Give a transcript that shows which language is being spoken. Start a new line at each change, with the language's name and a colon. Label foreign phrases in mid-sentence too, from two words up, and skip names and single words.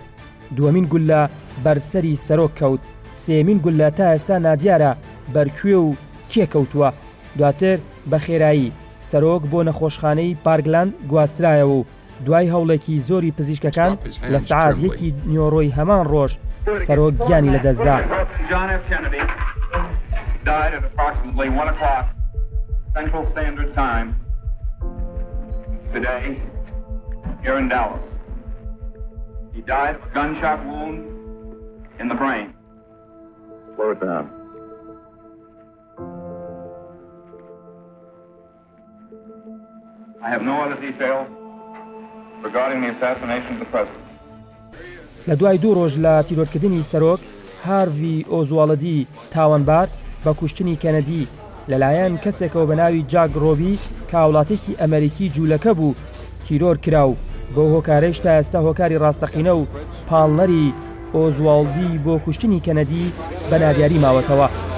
Central Kurdish: دووەمین گولە بەرسەری سەرۆک کەوت. سێمین گولە تا ئێستا نادیارە بەرکوێ و کێکەوتووە. دواتر بە خێرایی سەرۆک بۆ نەخۆشخانەی پارکلاند گواسترایەوە و دوای هەوڵێکی زۆری پزیشکەکان لە سەعات 1 نیۆڕۆی هەمان ڕۆژ سەرۆک گیانی لەدەستدا.
English: He died of a gunshot wound in the brain. Slow it down. I have no other details regarding the assassination of the president.
Central Kurdish: لە دوای 2 ڕۆژ لە تیرۆرکردنی سەرۆک هاروی ئۆزواڵدی تاوانبار بە کوشتنی کەنەدی لەلایەن کەسێکەوە بە ناوی جاک ڕۆبی کە وڵاتێکی ئەمریکی جوولەکە بوو تیرۆر کراو. بۆ هۆکارەش تا ئێستا هۆکاری ڕاستەقینە و پاڵنەری ئۆزواڵدی بۆ کوشتنی کەنەدی بە نادیاری ماوەتەوە.